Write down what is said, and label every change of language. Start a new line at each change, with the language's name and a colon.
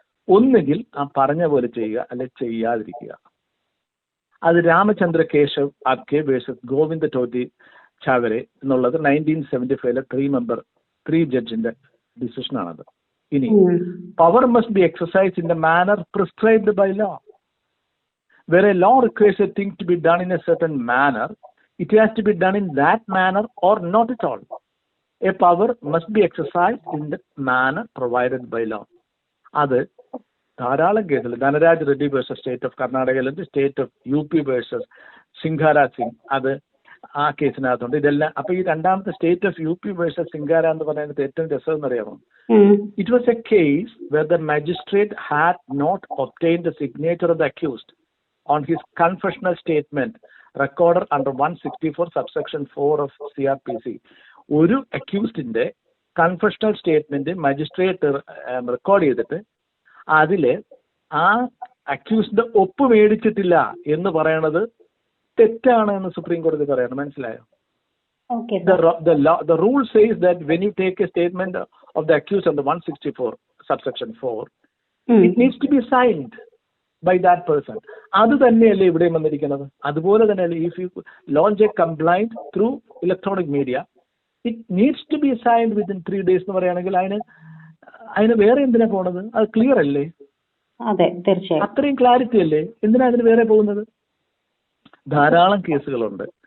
Malayalam: ഒന്നുകിൽ ആ പറഞ്ഞ പോലെ ചെയ്യുക, അല്ലെ ചെയ്യാതിരിക്കുക. അത് രാമചന്ദ്ര കേശവ് ആപ്കെ വേഴ്സസ് ഗോവിന്ദ ടോട്ടി ചാവരെ എന്നുള്ളത് 1975 3 ജഡ്ജിന്റെ ഡിസിഷനാണത്.
English: ഇനി power must be exercise in the manner prescribed by law. Where a law requires a thing to be done in a certain manner, it has to be done in that manner or not at all. A power must be exercised in the manner provided by law.
Malayalam: അത് ധാരാളം കേസിൽ Dhanraj Reddy versus state of കർണാടകയിലുണ്ട്, state of UP versus സിംഗാരാജ് Singh, അത് ആ കേസിനകത്തുണ്ട്. ഇതെല്ലാം അപ്പൊ ഈ രണ്ടാമത്തെ state of UP versus Singara എന്ന് പറയുന്നത് ഏറ്റവും രസം എന്നറിയാമോ?
English: It was a case where the magistrate had not obtained the signature of the accused on his confessional statement recorded under 164 subsection 4 of CRPC.
Malayalam: ഒരു അക്യൂസ്ഡിന്റെ കൺഫെഷണൽ സ്റ്റേറ്റ്മെന്റ് മജിസ്ട്രേറ്റ് റെക്കോർഡ് ചെയ്തിട്ട് അതില് ആ അക്യൂസ്ഡിന്റെ ഒപ്പ് മേടിച്ചിട്ടില്ല എന്ന് പറയണത് തെറ്റാണ് എന്ന് സുപ്രീം കോടതി പറയണം. മനസ്സിലായോ?
English: The rule says that when you take a statement of the accused under 164 subsection 4, it needs to be signed by that person.
Malayalam: അത് തന്നെയല്ലേ ഇവിടെ വന്നിരിക്കുന്നത്. അതുപോലെ തന്നെയല്ലേ
English: if you launch a complaint through electronic media, it needs to be signed within 3 days
Malayalam: എന്ന് പറയുകയാണെങ്കിൽ അതിന് വേറെ എന്തിനാ പോണത്? അത് ക്ലിയർ അല്ലേ? അതെ, തീർച്ചയായും അത്രയും ക്ലാരിറ്റി അല്ലേ? എന്തിനാ അതിന് വേറെ പോകുന്നത്? ധാരാളം കേസുകളുണ്ട്.